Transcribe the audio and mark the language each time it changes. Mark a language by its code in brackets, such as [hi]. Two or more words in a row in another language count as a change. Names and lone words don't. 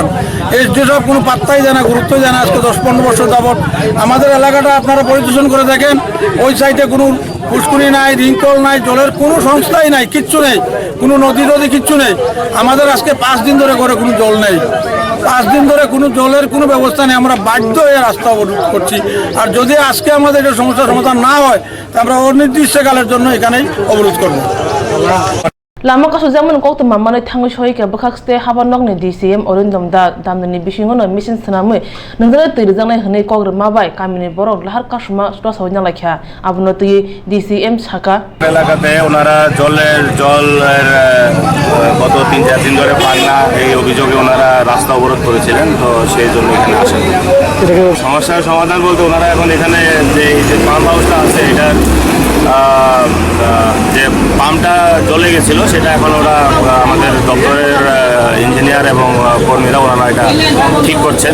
[bn] এসডিও সাহেব কোনো পাত্তাই দেয় না, গুরুত্বই দেয় না। আজকে 10-15 বছর যাবৎ আমাদের এলাকাটা আপনারা পরিদর্শন করে দেখেন, ওই সাইডে কোনো পুষ্কুনি নাই, রিংকল নাই, জলের কোনো সংস্থাই নাই, কিচ্ছু নেই, কোনো নদী কিচ্ছু নেই। আমাদের আজকে 5 দিন ধরে করে কোনো জল নেই, 5 দিন ধরে কোনো জলের কোনো ব্যবস্থা নেই। আমরা বাধ্য হয়ে রাস্তা অবরোধ করছি। আর যদি আজকে আমাদের এটা সমস্যার সমাধান না হয়, তা আমরা অনির্দিষ্টকালের জন্য এখানেই অবরোধ করবো। [trp] Lama kaso zaman ko to mamane thangu shoi ke bakhak ste habanok ne DCM orindom da damni bishingo no mission sanamwe nangdara tiri jangnai hne kogr mabai kamini borok lahar kasuma sto sawnya lakha abno ti DCM saka [bn] এলাকাতে ওনারা জলের গত 3-4 দিন ধরে পান না, এই অভিযোগে ওনারা রাস্তা অবরোধ করেছিলেন। তো সেই জন্য এখানে আসেন। সমস্যার সমাধান বলতে ওনারা এখন এখানে যে পাম্প হাউসটা আছে, এটার যে পাম্পটা জ্বলে গেছিলো সেটা এখন ওরা আমাদের দপ্তরের ইঞ্জিনিয়ার এবং কর্মীরা ওনারা এটা ঠিক করছেন।